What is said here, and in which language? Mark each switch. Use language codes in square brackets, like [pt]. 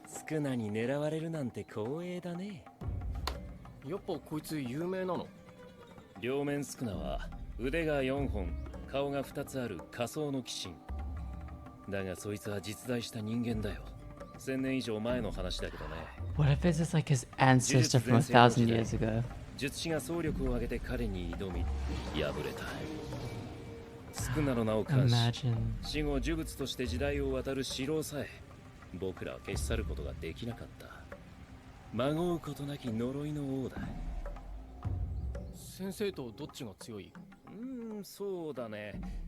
[ja] 少なに狙われるなんて光栄だね。やっぱこいつ有名なの？両面少なは腕が4本、顔が2つある仮想の鬼神。だがそいつは実在した人間だよ。1000年以上前の話だけどね。 [en] What if it's just like his ancestor from 1,000 years ago? [ja] 術師が総力を挙げて彼に挑み敗れた。少なの名を冠し、 [en] Imagine. [ja] 死後呪物として時代を渡る城郎さえ僕らは消し去ることができなかった。まごうことなき呪いの王だ。先生とどっちが強い？そうだね。